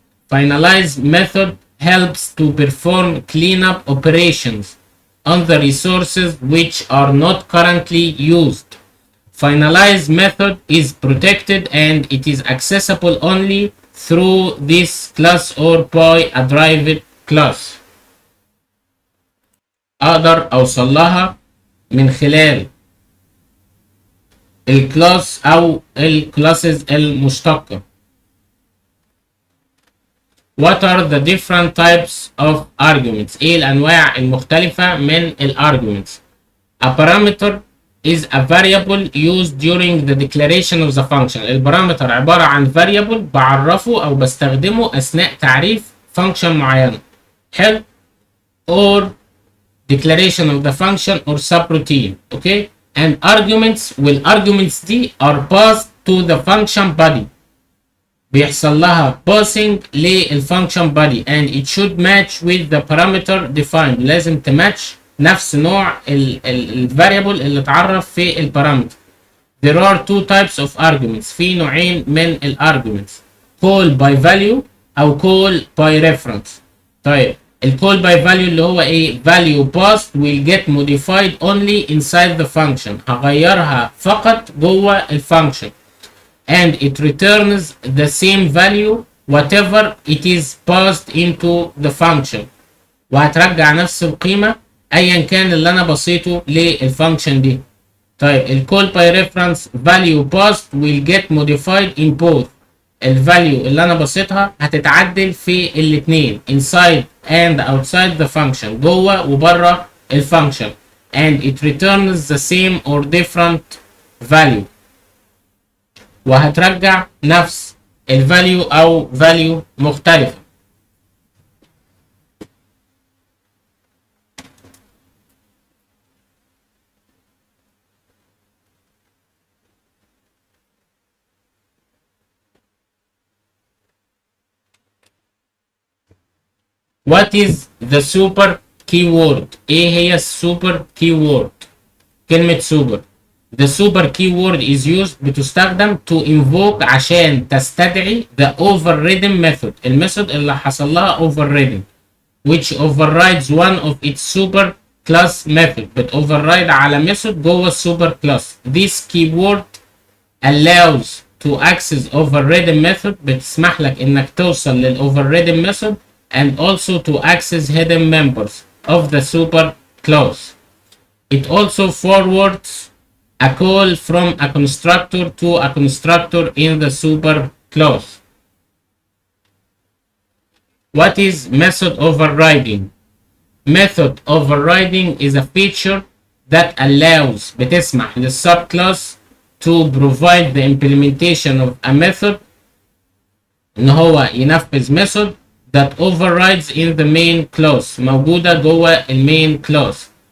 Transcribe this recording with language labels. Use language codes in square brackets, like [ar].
[en] Finalize method helps to perform cleanup operations on the resources which are not currently used. Finalize method is protected and it is accessible only through this class or by a derived class. [ar] اقدر اوصل لها من خلال الكلاس او الكلاسز المشتقة. [en] What are the different types of arguments? [ar] ايه الانواع المختلفة من الarguments؟ [en] A parameter is a variable used during the declaration of the function. [ar] البارامتر عبارة عن variable بعرفه او بستخدمه اثناء تعريف function معينة. حلو؟ [en] or declaration of the function or subroutine. Okay? And arguments [ar] والarguments دي [en] are passed to the function body. [ar] بيحصل لها [en] passing للfunction body and it should match with the parameter defined. [ar] لازم تماتش نفس نوع variable اللي اتعرف في البارامتر. [en] There are 2 types of arguments. [ar] في نوعين من arguments. [en] call by value او call by reference. طيب call by value [ar] اللي هو ايه؟ [en] value passed will get modified only inside the function. [ar] هغيرها فقط جوه الفانكشن. [en] And it returns the same value whatever it is passed into the function. [ar] وهترجع نفس القيمة ايا كان اللي انا بصيته للفانكشن دي. [en] طيب call by reference value passed will get modified in both. [ar] الفاليو اللي انا بصيتها هتتعدل في الاتنين [en] inside and outside the function. [ar] جوه وبره الفانكشن. [en] And it returns the same or different value. [ar] وهترجع نفس الفاليو او فاليو مختلفة. [en] What is the super keyword? [ar] ايه هي السوبر keyword؟ كلمة super. [en] The super keyword is used [ar] بتستخدم [en] to invoke [ar] عشان تستدعي [en] the overridden method. [ar] الميثود اللي حصل لها [en] overridden which overrides one of its super class method. [ar] بتoverride على ميثود جوه السوبر كلاس. [en] This keyword allows to access overridden method. [ar] بتسمح لك انك توصل للoverridden method [en] and also to access hidden members of the super class. It also forwards a call from a constructor to a constructor in the super class. What is method overriding? Method overriding is a feature that allows [ar] بتسمح للsubclass [en] to provide the implementation of a method [ar] ان هو ينفذ [en] method that overrides in the main class. [ar] موجودة جوه المين class.